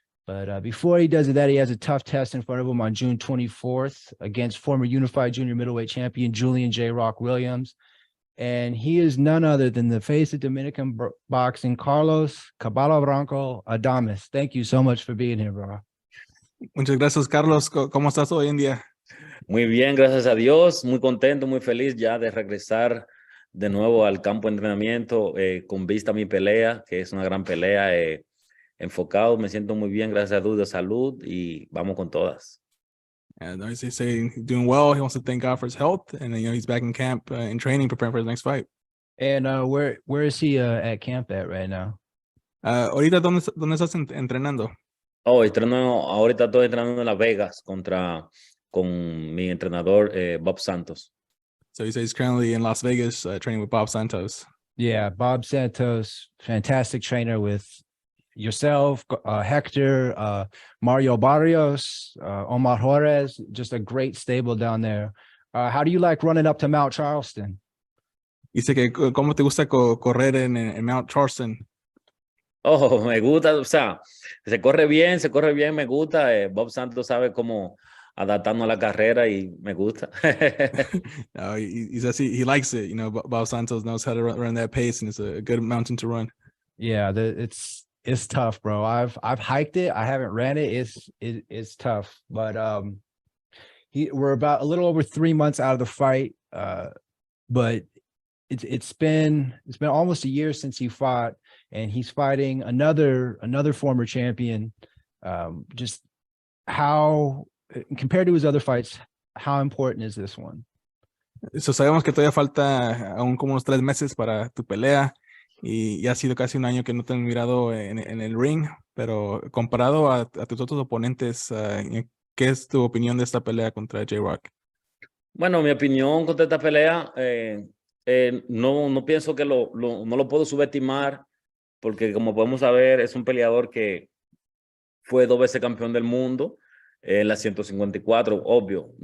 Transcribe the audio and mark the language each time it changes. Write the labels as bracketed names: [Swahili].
[English] But before he does that, he has a tough test in front of him on June 24th against former unified junior middleweight champion Julian J. Rock Williams. And he is none other than the face of Dominican boxing, Carlos Caballo Bronco Adames. Thank you so much for being here, bro. [Spanish] Muchas gracias, Carlos. ¿Cómo estás hoy en día? Muy bien, gracias a Dios. Muy contento, muy feliz ya de regresar de nuevo al campo de entrenamiento con vista a mi pelea, que es una gran pelea. Enfocado, me siento muy bien, gracias a Dios, de salud y vamos con todas. [English] And he's saying he's doing well. He wants to thank God for his health, and he's back in camp in training, preparing for his next fight. And where is he at camp at right now? [Spanish] Ahorita dónde estás entrenando? Ahorita estoy entrenando en Las Vegas con mi entrenador Bob Santos. [English] So he says he's currently in Las Vegas training with Bob Santos. Yeah, Bob Santos, fantastic trainer with yourself, Hector, Mario Barrios, Omar Juarez, just a great stable down there. How do you like running up to Mount Charleston? [Spanish] Dice que cómo te gusta correr en Mount Charleston. Oh, me gusta, o sea, se corre bien, me gusta. Bob Santos sabe cómo adaptarnos a la carrera y me gusta. [English] He says he likes it. Bob Santos knows how to run that pace, and it's a good mountain to run. Yeah, it's tough, bro. I've hiked it. I haven't ran it. It's tough, but we're about a little over 3 months out of the fight. But it's been almost a year since he fought, and he's fighting another former champion. Just how, compared to his other fights, how important is this one? [Spanish] So sabemos que todavía falta aún como unos 3 meses para tu pelea. Y ya ha sido casi un año que no te han mirado en el ring, pero comparado a tus otros oponentes, ¿qué es tu opinión de esta pelea contra J-Rock? Bueno, mi opinión contra esta pelea, no pienso que no lo puedo subestimar, porque como podemos saber, es un peleador que fue 2 veces campeón del mundo en la 154, obvio.